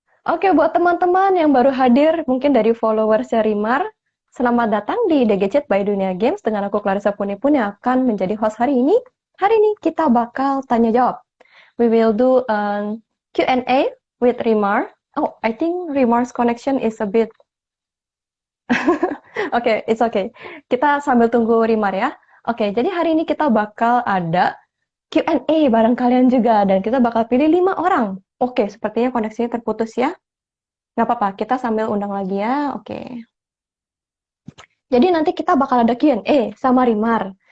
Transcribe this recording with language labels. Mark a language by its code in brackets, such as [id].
[id] Oke, buat teman-teman yang baru hadir, mungkin dari followersnya Rimar, selamat datang di DGChat by Dunia Games dengan aku Clarissa Punipun yang akan menjadi host hari ini. Hari ini kita bakal tanya jawab. [en] We will do Q&A with Rimar. Oh, I think Rimar's connection is a bit. [id] Oke, [en] it's okay. [id] Kita sambil tunggu Rimar ya. Oke, jadi hari ini kita bakal ada Q&A bareng kalian juga dan kita bakal pilih 5 orang. Oke, sepertinya koneksinya terputus ya. Nggak apa-apa, kita sambil undang lagi ya. Oke. Jadi nanti kita bakal ada Q&A sama Rimar.